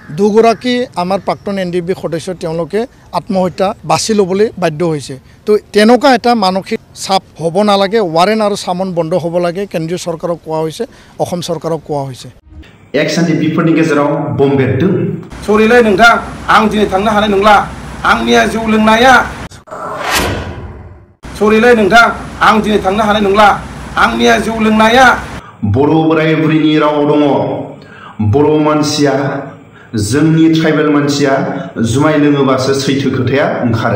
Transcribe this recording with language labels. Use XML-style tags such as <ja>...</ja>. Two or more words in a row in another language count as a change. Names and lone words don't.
<as>দুগৰাকী আমাৰ প্ৰাক্তন NDFB সদস্য তেওঁলোকে আত্মহত্যা বাছি ল'বলৈ বাধ্য হৈছে। তো তেনেকুৱা এটা মানসিক চাপ হ'ব নালাগে, ৱাৰেণ্ট আৰু সামন বন্ধ হ'ব লাগে। কেন্দ্ৰীয় চৰকাৰক কোৱা হৈছে, অসম চৰকাৰক কোৱা হৈছে।</as> <brx>NDFBफोरनि गेजेराव बम बेरदों। सरिलै नोंथां, आं दिनै थांनो हानाय नंला। आंनिया जौ लोंनाया सरिलै नोंथां, आं दिनै थांनो हानाय नंला। आंनिया जौ लोंनाया बर' बोराय बुरिनि राव दङ। बर' मानसिया जोंनि ट्राइबेल मानसिया जुमाय लोङोबासो सैथो खोथाया ओंखारो।</brx>